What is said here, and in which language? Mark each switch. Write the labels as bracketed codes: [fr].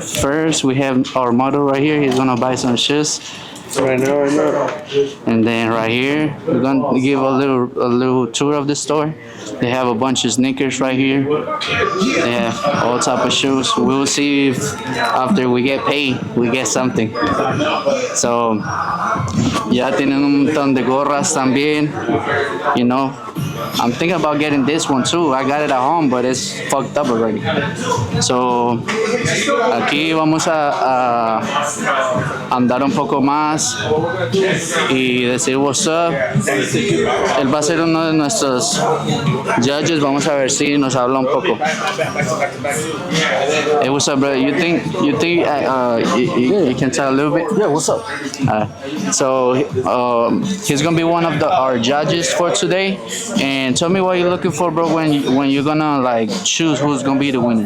[en] First we have our model right here, he's gonna buy some shoes. Right now. And then right here, we're gonna give a little tour of the store. They have a bunch of sneakers right here. They have all type of shoes. We will see if after we get paid, we get something. [es] So, ya tienen un montón de gorras también. [en] You know, I'm thinking about getting this one too. I got it at home, but it's fucked up already. [es] So, aquí vamos a andar un poco más y decir [en] what's up. [es] Él va a ser uno de nuestros judges. Vamos a ver si nos habla un poco. [en] Hey, what's up, bro? You think you can tell a little bit? Yeah, what's up? So he's gonna be one of our judges for today. And tell me what you're looking for, bro, when you're gonna like choose who's gonna be the winner.